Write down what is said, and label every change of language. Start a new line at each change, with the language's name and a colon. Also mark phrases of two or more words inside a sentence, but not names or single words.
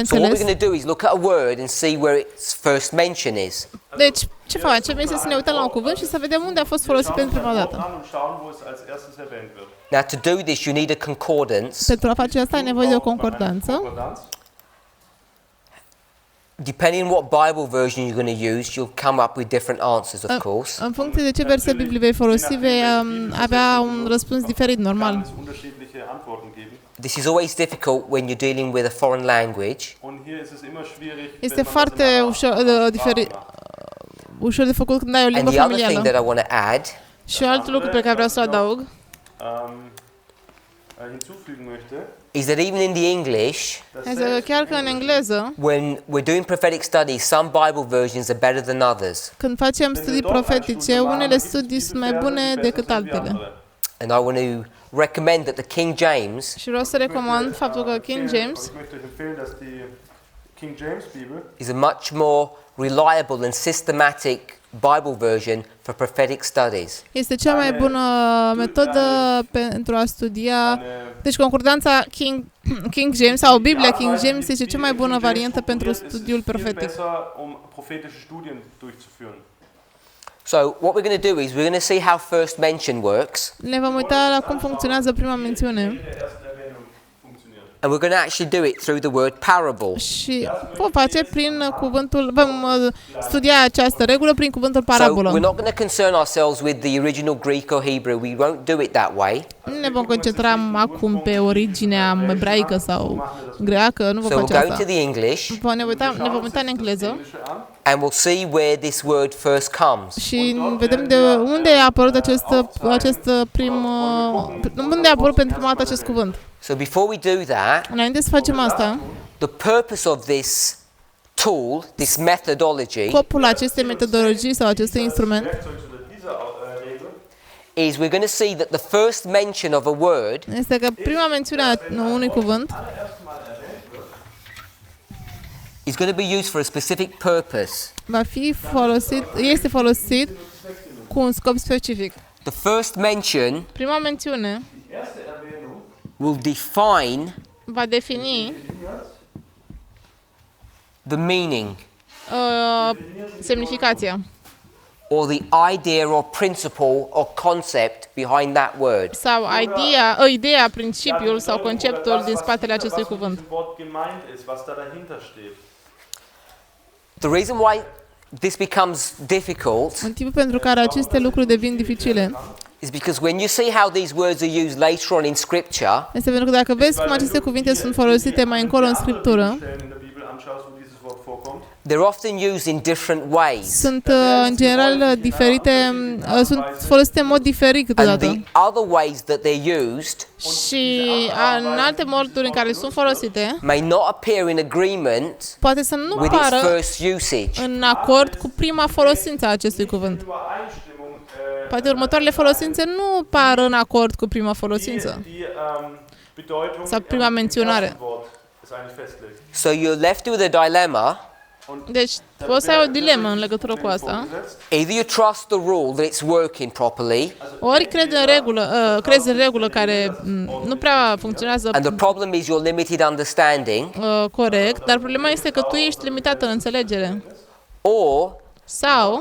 English: So what we're
Romanian: înțeles.
English: going to do is look at a word and see where its first mention is.
Romanian: Deci, ce facem este să ne uităm la un cuvânt și să vedem unde a fost folosit pentru prima dată.
German: An und schauen, wo es als erstes erwähnt wird.
English: Now to do this you need a concordance.
Romanian: Pentru a face asta ai nevoie de o concordanță.
German: Konkordanz.
English: Depending on what Bible version you're going to use, you'll come up with different answers, of course.
Romanian: În funcție de ce verset Biblie vei folosi, vei avea un răspuns diferit, normal.
German: Kann es unterschiedliche Antworten geben.
English: This is always difficult when you're dealing with a foreign language.
German: Und hier ist es immer schwierig,
Romanian: Este
German: wenn man
Romanian: foarte
German: das in einer
Romanian: ușor, diferit, ușor de făcut când ai o
English: And
Romanian: limbă
English: the other thing
Romanian: familială.
English: that I want to add
Romanian: Și alt lucru pe care vreau să-l adaug
German: hinzufügen möchte,
English: is that even in the English,
Romanian: este că chiar că în engleză,
English: when we're doing prophetic studies, some Bible versions are better than others.
Romanian: când facem studii profetice, unele studii sunt mai bune decât altele.
English: And I want to recommend that the King James
Romanian: Și vreau să recomand faptul că King James
German: Ich möchte empfehlen, dass die King James Bibel
English: is a much more reliable and systematic Bible version for prophetic studies.
Romanian: este cea mai bună metodă pentru a studia. Deci concordanța King James sau Biblia King James este cea mai bună variantă pentru studiul profetic.
German: besser, um prophetische Studien durchzuführen.
English: So what we're going to do is we're going to see how first mention works,
Romanian: Ne vom uita la cum funcționează prima mențiune
German: Der ersten Erwähnung funktioniert.
English: And we're going to actually do it through the word parable.
Romanian: Și vom face prin cuvântul, vom studia această regulă prin cuvântul
English: So we're
Romanian: parabolă.
English: not going to concern ourselves with the original Greek or Hebrew. We won't do it that way.
Romanian: Nu ne vom concentra acum pe originea ebraică sau greacă, nu vom
English: So we'll
Romanian: face
English: go into
Romanian: asta.
English: the English
Romanian: Ne vom uita în engleză
English: and we'll see where this word first comes.
Romanian: și vedem de unde a apărut unde a apărut pentru prima dată acest cuvânt.
English: So before we do that,
Romanian: Înainte să facem asta,
English: the purpose of this tool, this methodology,
Romanian: scopul acestei metodologii sau acestui instrument
German: Werkzeug zu dieser Regel
English: is we're going to see that the first mention of a word
Romanian: este că prima mențiune a unui cuvânt
English: is going to be used for a specific purpose.
Romanian: este folosit cu un scop specific.
English: The first mention
Romanian: Prima mențiune
German: erste Erwähnung
English: will define
Romanian: va defini
English: the meaning
Romanian: semnificația
English: or the idea or principle or concept behind that word.
Romanian: sau ideea, principiul sau conceptul din spatele acestui
German: was mit
Romanian: cuvânt.
German: diesem Wort gemeint ist, was da dahinter steht.
English: The reason why this becomes difficult
Romanian: Motivul pentru care aceste lucruri devin dificile
English: is because when you see how these words are used later on in Scripture,
Romanian: este pentru că dacă vezi cum aceste cuvinte sunt folosite mai încolo în Scriptură,
German: Stellen in der Bibel anschaust, wo dieses Wort vorkommt,
English: they're often used in different ways.
Romanian: sunt în general diferite, sunt folosite în mod diferit
English: And
Romanian: câteodată.
English: the other ways that they're used
Romanian: Și în alte moduri în care sunt folosite,
English: may not appear in agreement
Romanian: poate să nu
English: with its
Romanian: pară
English: first usage.
Romanian: în acord cu prima folosință a acestui cuvânt.
German: Übereinstimmung,
Romanian: Poate următoarele folosințe nu par în acord cu prima folosință
German: die Bedeutung
Romanian: sau prima
German: im
Romanian: menționare.
German: ersten Wort es eigentlich festlegt.
English: So you're left with a dilemma.
Romanian: Deci poți să ai o dilemă în legătură cu asta.
English: Either you trust the rule that it's working properly,
Romanian: Ori crezi în regulă care nu prea funcționează
English: and the problem is your limited understanding,
Romanian: corect, dar problema este că tu ești limitată în înțelegere.
English: or
Romanian: Sau